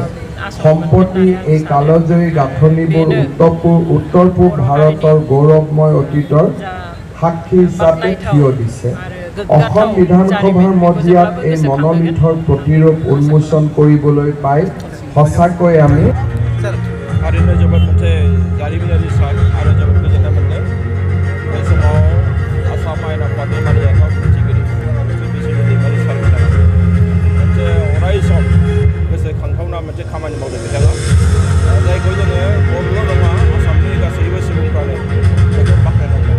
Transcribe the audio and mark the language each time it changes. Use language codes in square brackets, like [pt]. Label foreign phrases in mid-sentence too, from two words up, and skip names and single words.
[as] সম্প্ৰতি এই কালজয়ী গাঁথনিবোৰ উত্তৰ পূব ভাৰতৰ গৌৰৱময় অতীতৰ সাক্ষী হিচাপে থিয় দিছে। অসম বিধানসভাৰ মজিয়াত এই মনোলিথৰ প্ৰতিৰূপ উন্মোচন কৰিবলৈ পাই সঁচাকৈ আমি [brx] गोसोखांथावना मोनसे खामानि मावदों बिथाङा जायखौ जोङो बर'ल' नङा आसामनि गासैबो सुबुंफ्रानो बेखौ बाख्नायनांगोन।